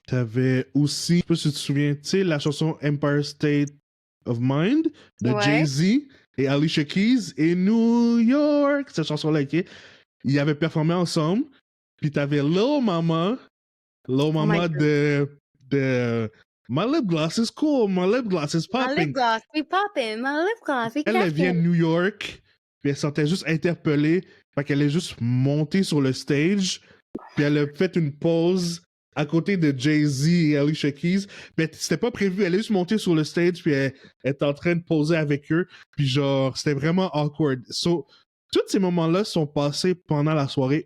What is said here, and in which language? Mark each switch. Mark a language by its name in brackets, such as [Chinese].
[French] T'avais aussi, je sais pas si tu te souviens, tu sais la chanson Empire State of Mind de Jay-Z et Alicia Keys et New York, cette chanson-là, ok? Ils avaient performé ensemble, puis t'avais Lil Mama de [English] My lip gloss is cool, my lip gloss is popping. My lip gloss is popping, my lip gloss is [French] Elle vient de New York, puis elle sentait juste interpellée, fait qu'elle est juste montée sur le stage, puis elle a fait une pause à côté de Jay-Z et Alicia Keys. Mais c'était pas prévu. Elle est juste montée sur le stage, puis elle est en train de poser avec eux. Puis genre, c'était vraiment awkward. So, tous ces moments-là sont passés pendant la soirée.